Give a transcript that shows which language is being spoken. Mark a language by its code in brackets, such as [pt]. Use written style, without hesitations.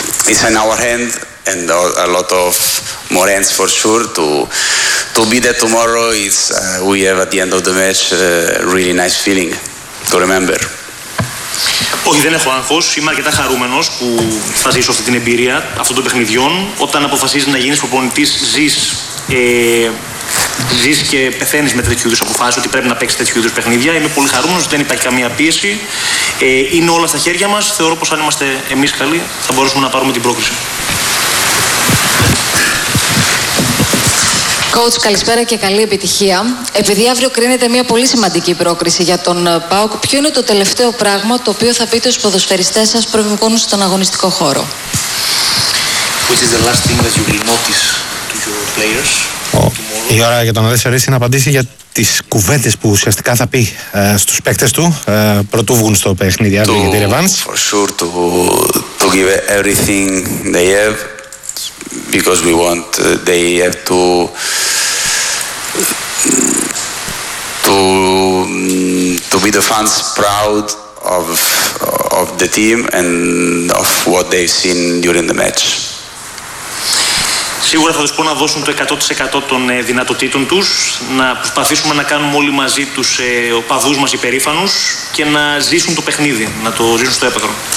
[en] It's in our hand and a lot of more hands for sure to be there tomorrow. It's we have at the end of the match a really nice feeling to remember. [el] Όχι, δεν έχω άγχος. Είμαι αρκετά χαρούμενος που θα ζήσω αυτή την εμπειρία αυτών των παιχνιδιών. Όταν αποφασίζει να γίνεις προπονητής, ζεις και πεθαίνεις με τέτοιου είδους αποφάσεις ότι πρέπει να παίξεις τέτοιου είδους παιχνίδια. Είμαι πολύ χαρούμενος, δεν υπάρχει καμία πίεση. Είναι όλα στα χέρια μας. Θεωρώ πως αν είμαστε εμείς καλοί, θα μπορούσαμε να πάρουμε την πρόκριση. Coach, καλησπέρα και καλή επιτυχία. Επειδή αύριο κρίνεται μια πολύ σημαντική πρόκριση για τον ΠΑΟΚ, ποιο είναι το τελευταίο πράγμα το οποίο θα πείτε ως ποδοσφαιριστές σας πριν βγουν στον αγωνιστικό χώρο? [en] Which is the last thing that you will notice to your players tomorrow? [el] Η ώρα για τον Αλέσιο Λυσί να απαντήσει για τις κουβέντες που ουσιαστικά θα πει στους παίκτες του πρωτού βγουν στο παιχνίδι αύριο για τη ρεβάνς. [en] For sure, to give everything they have. Because we want, they have to be the fans proud of the team and of what they've seen during the match. [el] Σίγουρα θα τους πω να δώσουν το 100% των δυνατοτήτων τους, να προσπαθήσουμε να κάνουμε όλοι μαζί τους οπαδούς μας υπερήφανους και να ζήσουν το παιχνίδι, να το ζήσουν στο έπεδρο.